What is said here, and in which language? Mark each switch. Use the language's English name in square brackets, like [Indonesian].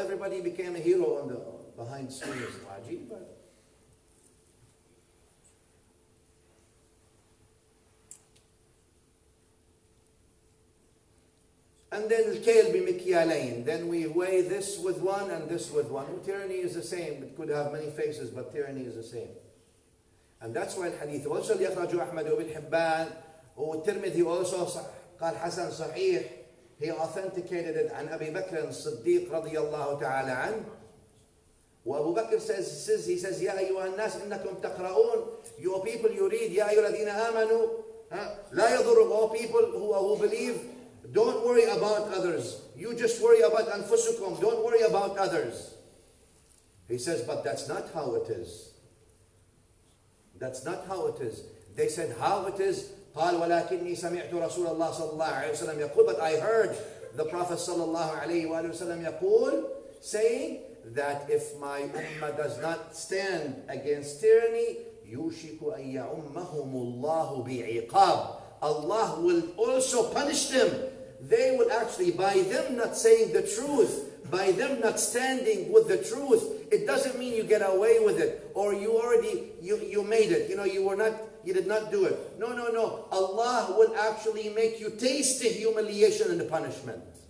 [English] Everybody became a hero on the behind screens. Ajib, but and then [Arabic] الكيل بمكيالين. [English] Then we weigh this with one and this with one. Tyranny is the same. It could have many faces, but tyranny is the same. And that's why [Arabic] الحديث [English] also [Arabic] اللي أخرجه أحمد وابن حبان والترمذي also قال حسن صحيح. [English] He authenticated it [Arabic] عن أبي بكر الصديق رضي الله تعالى عنه. وأبو بكر [English] he says [Arabic] يا أيها الناس إنكم تقرؤون. [English] You people, you read [Arabic] يا أيها الذين آمنوا لا يضر. [English] All people who believe, don't worry about others. You just worry about [Arabic] أنفسكم. [English] Don't worry about others. He says, but that's not how it is. That's not how it is. They said, how it is? [Arabic] قال ولكني سمعت رسول الله صلى الله عليه وسلم يقول, [English] but I heard the Prophet [Arabic] صلى الله عليه وآله وسلم يقول, [English] saying that if my ummah does not stand against tyranny, [Arabic] يوشك أن يعمهم الله بعقاب. [English] Allah will also punish them they will actually, by them not saying the truth, by them not standing with the truth, it doesn't mean you get away with it, or you already, you made it. You did not do it. No, no, no. Allah will actually make you taste the humiliation and the punishment.